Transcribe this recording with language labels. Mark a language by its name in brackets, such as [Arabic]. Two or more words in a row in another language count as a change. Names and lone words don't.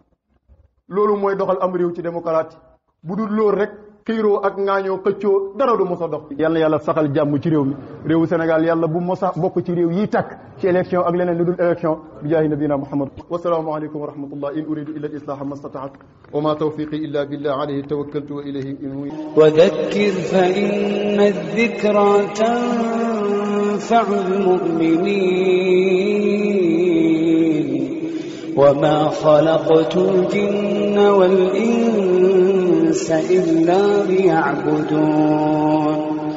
[Wolof] loolu mooy doxal am réew ci démocratie bu dul loolu rek xiiroo ak ŋaañoo xëccoo dara du mos a dox yàlla yàlla saxal jàmm ci réew mi réewu Sénégal yàlla bu mos a bokk ci réew yi tàkk ci élection ak leneen lu dul élection bi [Arabic] جاه نبينا محمد والسلام عليكم ورحمة الله إن أريد إلا الإصلاح ما استطعت وما توفيقي إلا بالله عليه توكلت وإليه أنيب وذكر فإن الذكرى تنفع المؤمنين وما خلقت الجن والإنس إلا ليعبدون